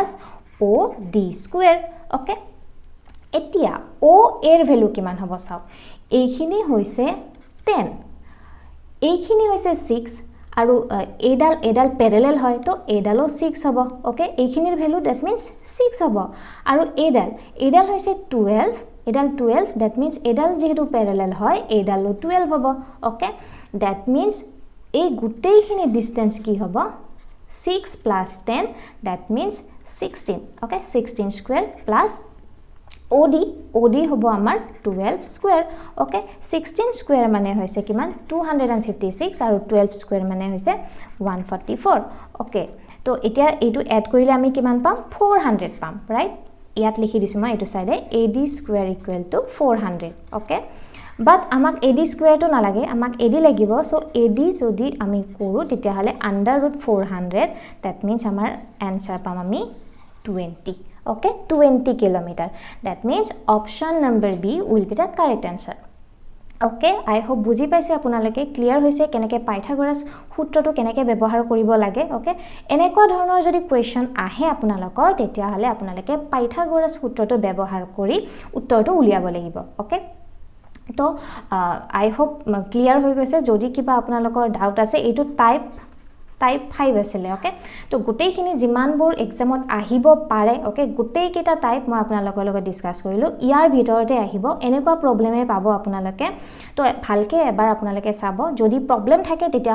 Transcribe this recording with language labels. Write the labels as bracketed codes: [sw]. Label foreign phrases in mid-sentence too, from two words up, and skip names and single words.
[as] OD [en] square okay [as] এতিয়া OA ৰ ভ্যালু কিমান হ'ব চাও এইখিনি হৈছে 10 এইখিনি হৈছে 6 আৰু এডাল প্যাৰেলাল হয় তো এডালো 6 হ'ব ওকে এইখিনিৰ ভ্যালু [en] that means [as] 6 হ'ব আৰু এডাল হৈছে 12 এডাল 12 [en] that means [as] এডাল যেহেতু প্যাৰেলাল হয় এডালো 12 হ'ব ওকে [en] that means [as] এই গোটেইখিনি ডিসটেন্স কি হ'ব 6 [en] plus 10 that means 16 okay 16 square plus [as] OD হ'ব আমাৰ [en] 12 square okay 16 square [as] মানে হৈছে কিমান 256 আৰু 12 square মানে হৈছে 144 okay তো এতিয়া এইটো এড কৰিলে আমি কিমান পাম 400 পাম ৰাইট ইয়াত লিখি দিছো মই এইটো সাইডে [en] AD square equal to 400 okay but [as] আমাক [en] AD square to [as] নালাগে আমাক AD লাগিব so AD যদি আমি কৰো তেতিয়া হলে [en] under root 400 that means [as] আমাৰ answer পাম আমি [en] 20 okay 20 kilometer that means option number B will be the correct answer okay I [as] hope বুজি পাইছে আপোনালোকে ক্লিয়াৰ হৈছে কেনেকৈ পাইথাগোৰাছ সূত্ৰটো কেনেকৈ ব্যৱহাৰ কৰিব লাগে okay এনেকুৱা ধৰণৰ যদি কোৱেশ্চন আহে আপোনালোকৰ তেতিয়া হলে আপোনালোকে পাইথাগোৰাছ সূত্ৰটো ব্যৱহাৰ কৰি উত্তৰটো উলিয়াব লাগিব okay তো [en] I hope clear [as] হৈ গৈছে যদি কিবা আপোনালোকৰ ডাউট আছে এটো টাইপ 5 আছিল ওকে তো গোটেইখিনি জিমানবোৰ এক্সামত আহিব পাৰে ওকে গোটেই কেটা টাইপ মই আপোনালোকৰ লগত ডিসকাস কৰিলো ইয়াৰ ভিতৰতে আহিব এনেকুৱা প্ৰবলেমে পাব আপোনালোকে তো ভালকে এবাৰ আপোনালোকে চাব যদি প্ৰবলেম থাকে তেতিয়া